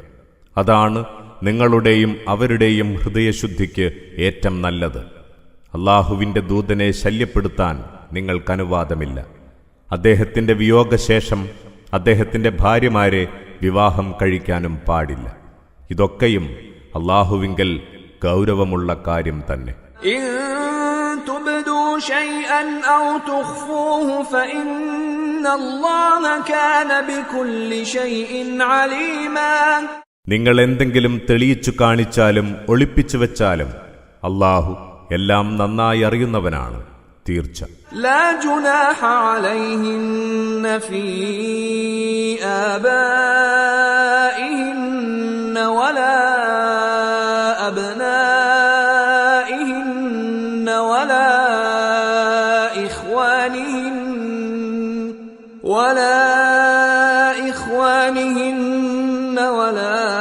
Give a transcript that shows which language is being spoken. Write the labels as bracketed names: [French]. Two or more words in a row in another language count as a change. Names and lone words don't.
[Malayalam] അതാണ് നിങ്ങളുടെയും അവരുടെയും ഹൃദയശുദ്ധിക്ക് ഏറ്റവും നല്ലത്. അല്ലാഹുവിൻ്റെ ദൂതനെ ശല്യപ്പെടുത്താൻ നിങ്ങൾക്കനുവാദമില്ല. അദ്ദേഹത്തിൻ്റെ വിയോഗശേഷം അദ്ദേഹത്തിൻ്റെ ഭാര്യമാരെ വിവാഹം കഴിക്കാനും പാടില്ല. ഇതൊക്കെയും അല്ലാഹുവിങ്കൽ ഗൗരവമുള്ള കാര്യം തന്നെ. [Arabic] تبدوا شيئا أو تخفوه فإن الله كان بكل شيء عليما. [Malayalam] നിങ്ങൾ എന്തെങ്കിലും തെളിയിച്ചു കാണിച്ചാലും ഒളിപ്പിച്ചു വെച്ചാലും അല്ലാഹു എല്ലാം നന്നായി അറിയുന്നവനാണ്. തീർച്ച. [Arabic] لا جناح عليهن في آبائهن ولا أبنائهن ولا إخوانهن ولا